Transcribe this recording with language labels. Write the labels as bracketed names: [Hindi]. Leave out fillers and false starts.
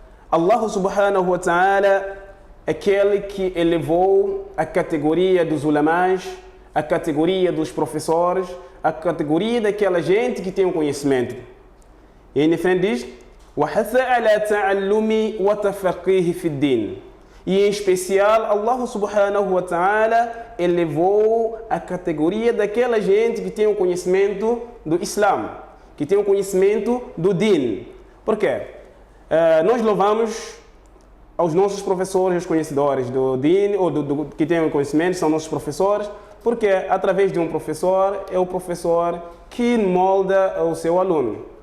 [Portuguese] Allah subhanahu wa ta'ala é aquele que elevou a categoria dos ulamás, a categoria dos professores, a categoria daquela gente que tem o conhecimento. E em frente diz, [Arabic] وَحَثَ عَلَى تَعَلُّمِ وَتَفَقِّهِ فِي الدِّينِ. [Portuguese] E em especial, Allah subhanahu wa ta'ala elevou a categoria daquela gente que tem o conhecimento do Islã, que tem o conhecimento do Din. Por quê? Nós louvamos aos nossos professores, os conhecedores do Din, ou que têm o conhecimento, são nossos professores, porque através de um professor, é o professor que molda o seu aluno.